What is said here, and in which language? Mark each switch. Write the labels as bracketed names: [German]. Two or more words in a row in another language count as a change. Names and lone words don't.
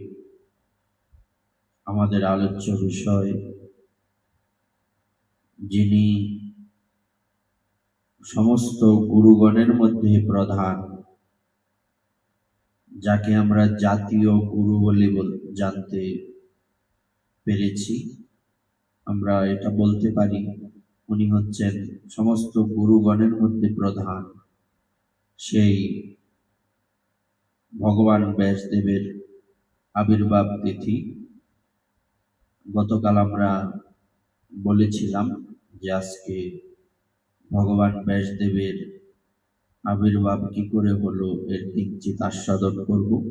[Bangla] আমাদের আলোচ্য বিষয় যিনি সমস্ত গুরুগণের মধ্যে প্রধান, যাকে আমরা জাতীয় গুরু বলে জানতে পেরেছি। আমরা এটা বলতে পারি উনি হচ্ছেন সমস্ত গুরুগণের মধ্যে প্রধান। সেই ভগবান ব্যাসদেবের আবির্ভাব তিথি। গতকাল আমরা বলেছিলাম যে আজকে ভগবান ব্যাসদেবের আবির্ভাব কি করে হলো এর কিঞ্চিৎ আস্বাদন করব।